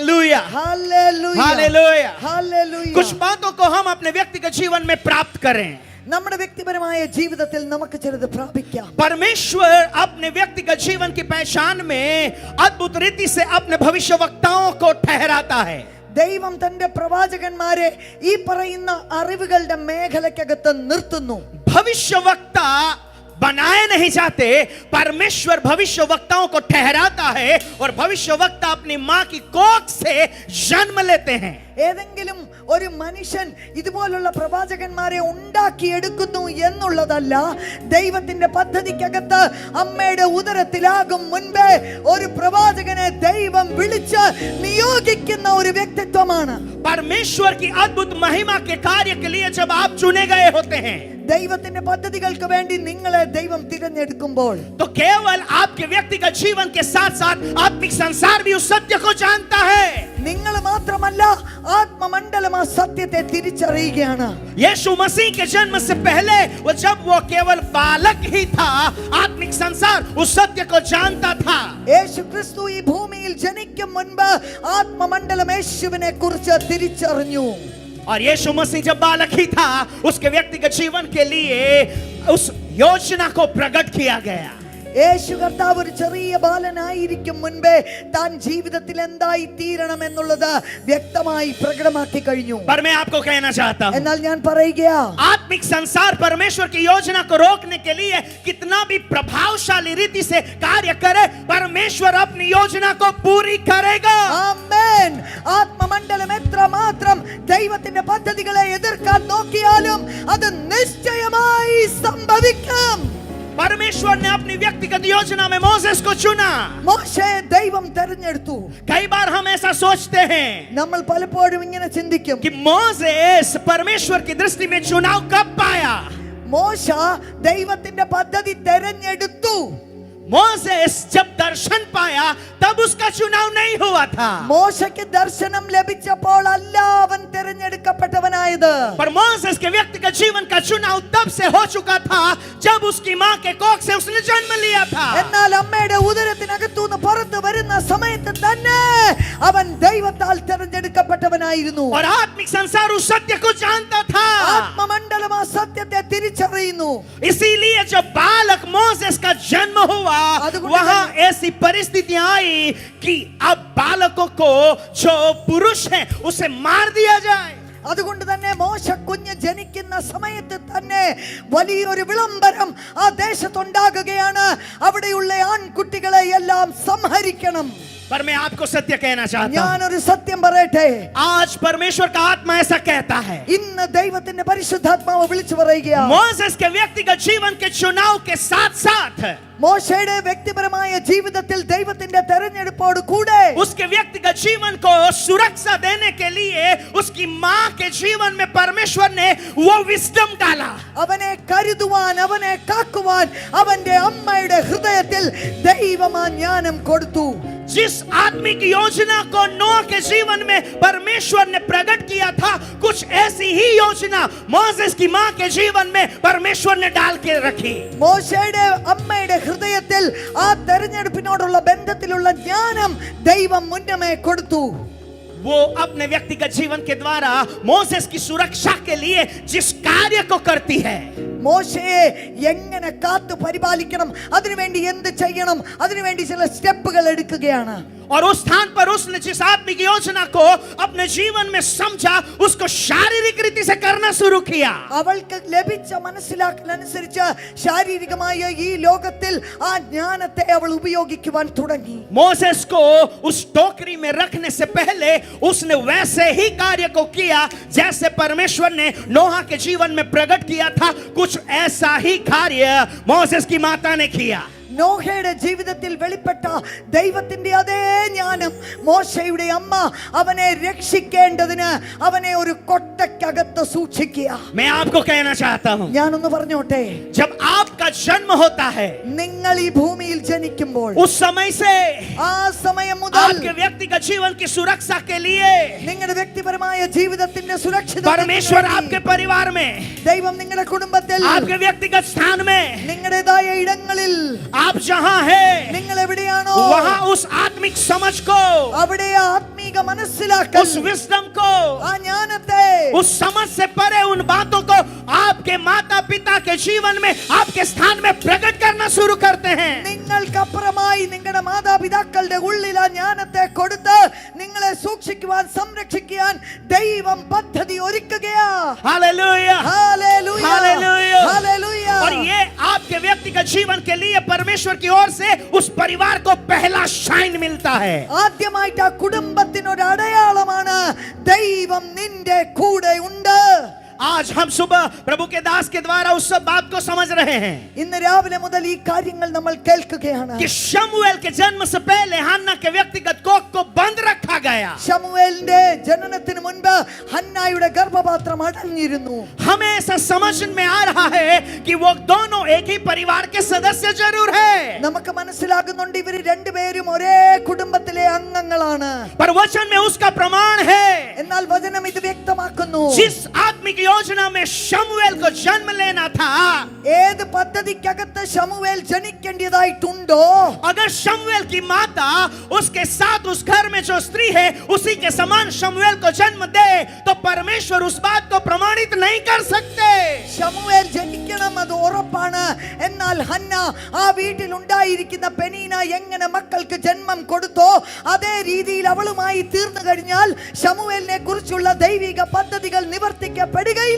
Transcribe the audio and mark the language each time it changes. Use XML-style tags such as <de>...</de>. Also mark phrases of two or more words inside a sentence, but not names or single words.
<hi>हालेलुया, हालेलुया, हालेलुया। हालेलुया। कुछ बातों को हम अपने व्यक्तिगत जीवन में प्राप्त करें।</hi> <ml>നമ്മുടെ വ്യക്തിപരമായ ജീവിതത്തിൽ നമുക്ക് ചിലത് പ്രാപിക്കാം.</ml> <hi>परमेश्वर अपने व्यक्तिगत जीवन की पहचान में अद्भुत रीति से अपने भविष्यवक्ताओं को ठहराता है.</hi> <ml>ദൈവം തന്റെ പ്രവാചകന്മാരെ ഈ പറയുന്ന അറിവുകളുടെ മേഖലയ്ക്കകത്ത് നിർത്തുന്നു.</ml> <hi>भविष्यवक्ता बनाए नहीं जाते, परमेश्वर भविष्यवक्ताओं को ठहराता है और भविष्यवक्ता अपनी मां की कोख से जन्म लेते हैं.</hi> <ml>ഏതെങ്കിലും ഒരു മനുഷ്യൻ ഇതുപോലുള്ള പ്രവാചകന്മാരെ ഉണ്ടാക്കിയെടുക്കുന്നു എന്നുള്ളതല്ല. ദൈവത്തിന്റെ പദ്ധതിക്കകത്ത് അമ്മയുടെ ഉദരത്തിലാകും മുൻപേ ഒരു പ്രവാചകനെ ദൈവം വിളിച്ച് നിയോഗിക്കുന്ന ഒരു വ്യക്തിത്വമാണ്.</ml> <hi>परमेश्वर की अद्भुत महिमा के कार्य के लिए जब आप चुने गए होते हैं,</hi> <ml>ദൈവത്തിന്റെ പദ്ധതികൾക്ക് വേണ്ടി നിങ്ങളെ ദൈവം തിരഞ്ഞെടുക്കുമ്പോൾ</ml> <hi>तो केवल आपके व्यक्तिगत जीवन के साथ साथ आत्मिक संसार भी उस सत्य को जानता है.</hi> <ml>നിങ്ങൾ മാത്രമല്ല ആത്മമണ്ഡലം ആ സത്യത്തെ തിരിച്ചറിയുകയാണ്.</ml> <hi>यीशु मसीह के जन्म से पहले जब वो केवल बालक ही था, आत्मिक संसार उस सत्य को जानता था.</hi> <ml>യേശു ക്രിസ്തു ഈ ഭൂമിയിൽ ജനിക്കും മുൻപ് ആത്മമണ്ഡലം യേശുവിനെ കുറിച്ച് തിരിച്ചറിഞ്ഞു.</ml> <hi>और यीशु मसीह जब बालक ही था, उसके व्यक्तिगत जीवन के लिए उस योजना को प्रकट किया गया.</hi> <ml>യേശു കർത്താവ് ഒരു ചെറിയ ബാലനായിരിക്കും മുൻപേ താൻ ജീവിതത്തിൽ എന്തായി തീരണം എന്നുള്ളത് വ്യക്തമായി പ്രകടമാക്കി കഴിഞ്ഞു.</ml> <hi>पर मैं आपको कहना चाहता हूं,</hi> <ml>എന്നാൽ ഞാൻ പറയുകയാ,</ml> <hi>आत्मिक संसार परमेश्वर की योजना को रोकने के लिए कितना भी प्रभावशाली रीति से कार्य करे, परमेश्वर अपनी योजना को पूरी करेगा.</hi> <ml>ആമേൻ. ആത്മമണ്ഡലം എത്രമാത്രം ദൈവത്തിന്റെ പദ്ധതികളെ എതിർക്കാൻ നോക്കിയാലും അത് നിശ്ചയമായി സംഭവിക്കും.</ml> <hi>परमेश्वर ने अपनी व्यक्तिगत योजना में मोसेस को चुना.</hi> <ml>മോശയെ ദൈവം തെരഞ്ഞെടുത്തു.</ml> <hi>कई बार हम ऐसा सोचते हैं</hi> <ml>നമ്മൾ പലപ്പോഴും ഇങ്ങനെ ചിന്തിക്കും,</ml> <hi>कि मोसेस परमेश्वर की दृष्टि में चुनाव कब पाया.</hi> <ml>മോശ ദൈവത്തിന്റെ പദ്ധതി തെരഞ്ഞെടുത്തു.</ml> <hi>मोसेस जब दर्शन पाया तब उसका चुनाव नहीं हुआ था.</hi> <ml>മോശയ്ക്ക് ദർശനം ലഭിച്ചപ്പോൾ അല്ല അവൻ തെരഞ്ഞെടുക്കപ്പെട്ടവനായത്.</ml> <hi>पर मोसेस के व्यक्तिगत जीवन का चुनाव तब से हो चुका था जब उसकी मां के कोख से उसने जन्म लिया था.</hi> <ml>എന്നാൽ അമ്മയുടെ ഉദരത്തിനകത്തുനിന്ന് പുറത്തു വരുന്ന സമയത്ത് തന്നെ അവൻ ദൈവത്താൽ തെരഞ്ഞെടുക്കപ്പെട്ടവനായിരുന്നു.</ml> <hi>और आत्मिक संसार उस सत्य को जानता था.</hi> <ml>ആത്മമണ്ഡലം ആ സത്യത്തെ തിരിച്ചറിയുന്നു.</ml> <hi>इसीलिए जब बालक मोसेस का जन्म हुआ, वहां ऐसी परिस्थितियां आई कि अब बालकों को जो पुरुष है उसे मार दिया जाए.</hi> <ml>അതുകൊണ്ട് തന്നെ മോശ കുഞ്ഞ് ജനിക്കുന്ന സമയത്ത് തന്നെ വലിയൊരു വിളംബരം ആ ദേശത്തുണ്ടാകുകയാണ്. അവിടെയുള്ള ആൺകുട്ടികളെ എല്ലാം സംഹരിക്കണം.</ml> <hi>पर मैं आपको सत्य कहना चाहता हूं,</hi> <ml>ഞാനൊരു സത്യം പറയട്ടെ.</ml> <hi>आज परमेश्वर का आत्मा ऐसा कहता है.</hi> <ml>ഇന്ന് ദൈവത്തിന്റെ പരിശുദ്ധാത്മാവ് വിളിച്ചു പറയുകയാണ്,</ml> <hi>मोसेस के व्यक्तिगत जीवन के चुनाव के साथ साथ</hi> <ml>മോശയുടെ വ്യക്തിപരമായ ജീവിതത്തിൽ ദൈവത്തിന്റെ തെരഞ്ഞെടുപ്പോട് കൂടെ</ml> <hi>उसके व्यक्तिगत जीवन को सुरक्षा देने के लिए उसकी मां के जीवन में परमेश्वर ने वो विस्डम डाला.</hi> <ml>അവനെ കരുതുവാൻ, അവനെ കാക്കുവാൻ അവന്റെ അമ്മയുടെ ഹൃദയത്തിൽ ദൈവം ആ ജ്ഞാനം കൊടുത്തു.</ml> <hi>जिस आत्मिक योजना को नोह के जीवन में परमेश्वर ने प्रकट किया था, कुछ ऐसी ही योजना मोसेस की मां के जीवन में परमेश्वर ने डाल के रखी.</hi> <ml>മോശയുടെ അമ്മയുടെ ഹൃദയത്തിൽ ആ തെരഞ്ഞെടുപ്പിനോടുള്ള ബന്ധത്തിലുള്ള ജ്ഞാനം ദൈവം മുന്നമേ കൊടുത്തു.</ml> <hi>वो अपने व्यक्तिगत जीवन के द्वारा मोसेस की सुरक्षा के लिए जिस कार्य को करती है,</hi> <ml>മോശയെ എങ്ങനെ കാത്തു പരിപാലിക്കണം, അതിനുവേണ്ടി എന്ത് ചെയ്യണം, അതിനുവേണ്ടി ചില സ്റ്റെപ്പുകൾ എടുക്കുകയാണ്.</ml> <hi>और उस स्थान पर उसने जिस आत्मिक योजना को अपने जीवन में समझा, उसको शारीरिक रीति से करना शुरू किया.</hi> <ml>അവൾക്ക് ലഭിച്ച മനസ്സിലാക്കലനുസരിച്ച് ശാരീരികമായ ഈ ലോകത്തിൽ ആ ജ്ഞാനത്തെ അവൾ ഉപയോഗിക്കുവാൻ തുടങ്ങി.</ml> <hi>मोसेस को उस टोकरी में रखने से पहले उसने वैसे ही कार्य को किया जैसे परमेश्वर ने नोहा के जीवन में प्रकट किया था. कुछ ऐसा ही कार्य मोसेस की माता ने किया.</hi> <ml>നോഹയുടെ ജീവിതത്തിൽ വെളിപ്പെട്ട ദൈവത്തിന്റെ അതേ ജ്ഞാനം മോശയുടെ അമ്മ അവനെ രക്ഷിക്കേണ്ടതിന് അവനെ ഒരു കൊട്ടയ്ക്കകത്ത് സൂക്ഷിക്കുക.</ml> <hi>मैं आपको कहना चाहता हूं,</hi> <ml>ഞാനൊന്ന് പറഞ്ഞോട്ടെ,</ml> <hi>जब आपका जन्म होता है,</hi> <ml>നിങ്ങൾ ഈ ഭൂമിയിൽ ജനിക്കുമ്പോൾ</ml> <hi>उस समय से</hi> <ml>ആ സമയം മുതൽ</ml> <hi>आपके व्यक्तिगत जीवन की सुरक्षा के लिए</hi> <ml>നിങ്ങളുടെ വ്യക്തിപരമായ ജീവിതത്തിന്റെ സുരക്ഷിത</ml> <hi>परमेश्वर आपके परिवार में,</hi> <ml>ദൈവം നിങ്ങളുടെ കുടുംബത്തിൽ,</ml> <hi>आपके व्यक्तिगत स्थान में,</hi> <ml>നിങ്ങളുടേതായ ഇടങ്ങളിൽ,</ml> <hi>आप जहां है</hi> <ml>നിങ്ങൾ എവിടെയാണോ</ml> <hi>वहां उस आत्मिक समझ को,</hi> <ml>അവിടെ ആത്മീക ആത്മീക മനസ്സിലാക്കൽ,</ml> <hi>उस विजडम को,</hi> <ml>ആ ജ്ഞാനത്തെ</ml> <hi>उस समझ से परे उन बातों को आपके माता पिता के जीवन में, आपके स्थान में प्रकट करना शुरू करते हैं।</hi> <ml>നിങ്ങൾക്കപ്പുറമായി നിങ്ങളുടെ മാതാപിതാക്കളുടെ ഉള്ളിൽ ആ ജ്ഞാനത്തെ കൊടുത്ത് നിങ്ങളെ സൂക്ഷിക്കുവാൻ സംരക്ഷിക്കാൻ ദൈവം പദ്ധതി ഒരുക്കുകയാ.</ml> <hi>हालेलुया,</hi> <ml>ഹല്ലേലൂയ,</ml> <hi>हालेलूया।</hi> <ml>ഹല്ലേലൂയ.</ml> <hi>और ये आपके व्यक्तिगत जीवन के लिए परमेश्वर की ओर से उस परिवार को पहला शाइन मिलता है।</hi> <ml>ആദ്യമായിട്ട് ആ കുടുംബത്തിനൊരു അടയാളമാണ് ദൈവം നിന്റെ കൂടെ ഉണ്ട്.</ml> <hi>आज हम सुबह प्रभु के दास के द्वारा उस सब बात को समझ रहे हैं</hi> <ml>ഇന്ന് രാവിലെ മുതൽ ഈ കാര്യങ്ങൾ നമ്മൾ കേൾക്കുകയാണ്.</ml> <hi>कि शमूएल के जन्म से पहले हन्ना के व्यक्तिगत कोख को बंद रखा गया।</hi> <ml>ശമൂവേലിന്റെ ജനനത്തിന് മുൻപ് ഹന്നായുടെ ഗർഭപാത്രം അടഞ്ഞിരുന്നു.</ml> <hi>हमें ऐसा समझ में आ रहा है कि वो दोनों एक ही परिवार के सदस्य जरूर है,</hi> <ml>നമുക്ക് മനസ്സിലാകുന്നുണ്ട് ഇവര് രണ്ടുപേരും ഒരേ കുടുംബത്തിലെ അംഗങ്ങളാണ്.</ml> <hi>पर वचन में उसका प्रमाण है।</hi> <ml>എന്നാൽ വചനം ഇത് വ്യക്തമാക്കുന്നു.</ml> <hi>जिस आत्मिक योजना में शमूएल को जन्म लेना था,</hi> <ml>ഏത് പദ്ധതിക്കകത്ത് ശമൂവേൽ ജനിക്കേണ്ടതായിട്ടുണ്ടോ,</ml> <hi>अगर शमूएल की माता उसके साथ उस घर में जो स्त्री है उसी के समान शमूएल को जन्म दे, तो परमेश्वर उस बात को प्रमाणित नहीं कर सकते।</hi> <ml>ശമൂവേൽ ജനിക്കണം, അത് ഉറപ്പാണ്. എന്നാൽ ഹന്ന ആ വീട്ടിൽ ഉണ്ടായിരിക്കുന്ന പെനീന എങ്ങനെ മക്കൾക്ക് ജന്മം കൊടുത്തോ അതേ രീതിയിൽ അവളുമായി തീർന്നു കഴിഞ്ഞാൽ ശമൂവേലിനെ കുറിച്ചുള്ള ദൈവിക പദ്ധതികൾ നിവർത്തിക്കപ്പെടുകയില്ല.</ml>